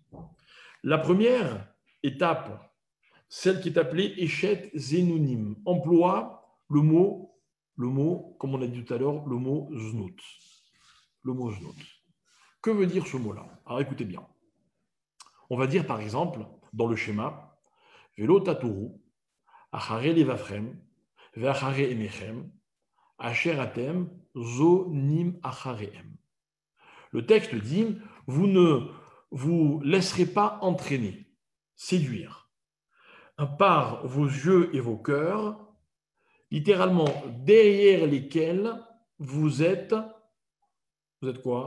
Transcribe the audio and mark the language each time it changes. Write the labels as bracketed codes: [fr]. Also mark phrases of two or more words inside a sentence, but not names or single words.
[fr] La première étape, celle qui est appelée [he] אשת זנונים, [fr] emploie le mot, comme on a dit tout à l'heure, le mot Znout. Le mot Znout. Que veut dire ce mot-là? Alors écoutez bien. On va dire par exemple, dans le schéma, [he] ולא תתורו, אחרי לבבכם, ואחרי עיניכם, אשר אתם, זונים אחריהם. [fr] Le texte dit, vous ne vous laisserez pas entraîner, séduire, par vos yeux et vos cœurs, littéralement derrière lesquels vous êtes quoi?